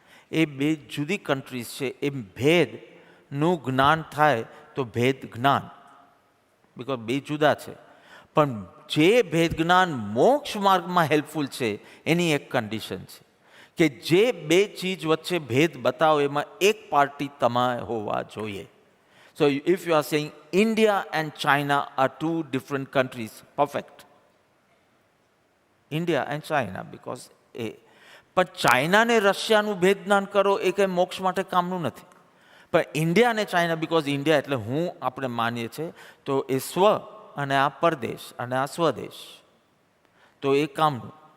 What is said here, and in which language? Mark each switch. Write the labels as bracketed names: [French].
[Gujarati] એ બે જુદી કન્ટ્રીઝ છે. એ ભેદનું જ્ઞાન થાય તો ભેદ જ્ઞાન, બિકોઝ બે જુદા છે. પણ જે ભેદ જ્ઞાન મોક્ષ માર્ગમાં હેલ્પફુલ છે એની એક કન્ડિશન છે કે જે બે ચીજ વચ્ચે ભેદ બતાવો એમાં એક પાર્ટી તમારે હોવા જોઈએ. [English] So if you are saying India and China are two different countries, perfect. India and China, because [Gujarati] પણ ચાઇના ને રશિયાનું ભેદ જ્ઞાન કરો એ કંઈ મોક્ષ માટે કામનું નથી. પણ ઇન્ડિયા અને ચાઇના, બિકોઝ ઇન્ડિયા એટલે હું આપણે માનીએ છીએ, તો એ સ્વ અને આ પરદેશ અને આ સ્વદેશ, તો એ કામનું.